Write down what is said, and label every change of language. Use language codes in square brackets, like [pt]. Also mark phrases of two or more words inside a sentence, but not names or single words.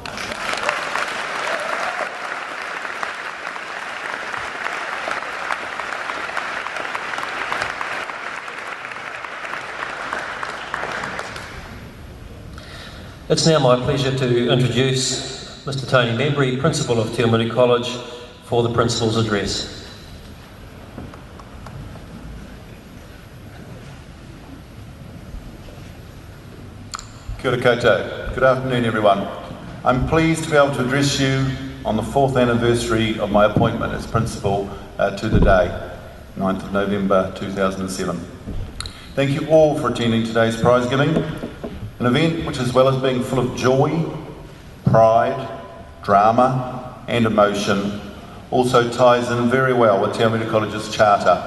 [en] It's now my pleasure to introduce Mr. Tony Membry, Principal of Te Awamutu College, for the Principal's Address. [mi] Kia ora koutou. [en] Good afternoon, everyone. I'm pleased to be able to address you on the 4th anniversary of my appointment as Principal to the day, 9th of November 2007. Thank you all for attending today's prize giving, an event which, as well as being full of joy, pride, drama and emotion, also ties in very well with Te Awamutu College's charter.